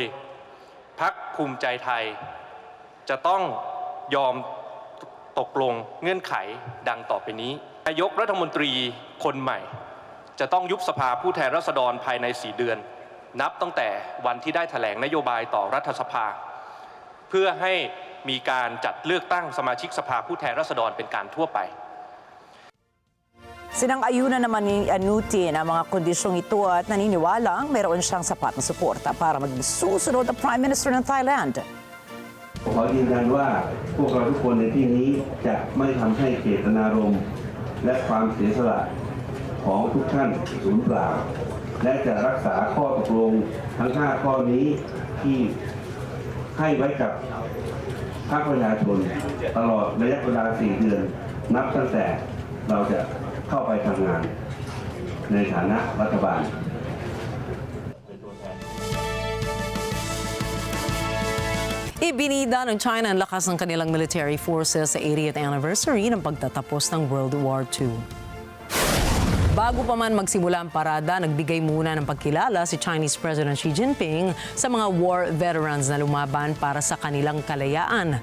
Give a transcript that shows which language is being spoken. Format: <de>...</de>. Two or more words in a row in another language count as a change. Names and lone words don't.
<th>พรรคภูมิใจไทยจะต้องยอมตกลงเงื่อนไขดังต่อไปนี้นายกรัฐมนตรีคนใหม่จะต้องยุบสภาผู้แทนราษฎรภายใน4 เดือนนับตั้งแต่วันที่ได้แถลงนโยบายต่อรัฐสภาเพื่อให้มีการจัดเลือกตั้งสมาชิกสภาผู้แทนราษฎรเป็นการทั่วไป</th> <tl>Sinang-ayunan naman ni Anutin ang mga kondisyong ito at naniniwalang meron siyang sapat na suporta para maging susunod na</tl> <en>Prime Minister</en> <tl>ng Thailand.</tl> <th>ขอยืนยันว่าพวกเราทุกคนในที่นี้จะไม่ทำให้เจตนารมณ์และความเสียสละของทุกท่านสูญเปล่าและจะรักษาข้อตกลงทั้ง 5 ข้อนี้ที่ให้ไว้กับภาคประชาชนตลอดระยะเวลา 4 เดือนนับตั้งแต่เราจะเข้าไปทำงานในฐานะรัฐบาล</th> <tl>Ibinida ng China ang lakas ng kanilang</tl> <en>military forces</en> <tl>sa</tl> <en>80th anniversary</en> <tl>ng pagtatapos ng World War II. Bago pa man magsimula ang parada, nagbigay muna ng pagkilala si</tl> <en>Chinese President</en> <tl>Xi Jinping sa mga</tl> <en>war veterans</en> <tl>na lumaban para sa kanilang kalayaan.</tl>